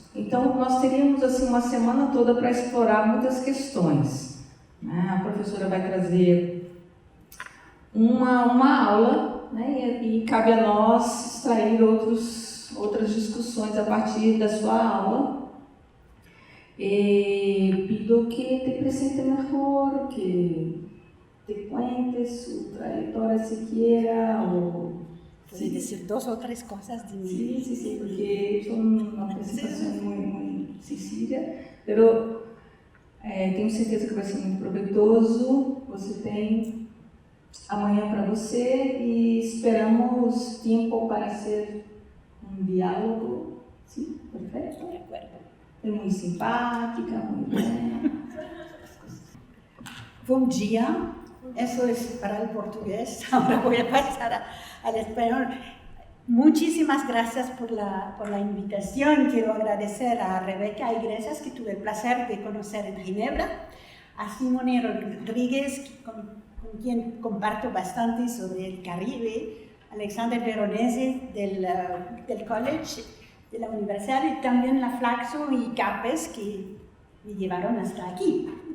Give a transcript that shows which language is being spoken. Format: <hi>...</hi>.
<pt>Então, nós teríamos assim, uma semana toda para explorar muitas questões. A professora vai trazer uma aula, e cabe a nós extrair outras discussões a partir da sua aula.</pt> <es>Pido que te presente mejor, que te cuentes su trayectoria siquiera, o... Puedes decir dos o tres cosas de mí. Sí, porque es una presentación muy sencilla, pero</es> <pt>tenho certeza que vai ser muito proveitoso. Você tem amanhã para você e esperamos tempo para ser diálogo. Sim, perfeito?</pt> <es>De acuerdo.</es> <pt>É muito simpática, muito bem. Bom dia.</pt> <es>Eso es para el portugués. Ahora voy a pasar al español. Muchísimas gracias por la invitación. Quiero agradecer a Rebeca Iglesias, que tuve el placer de conocer en Ginebra, a Simone Rodríguez, con quien comparto bastante sobre el Caribe, Alexander Veronese del College de la Universidad, y también la Flaxo y Capes, que me llevaron hasta aquí.</es>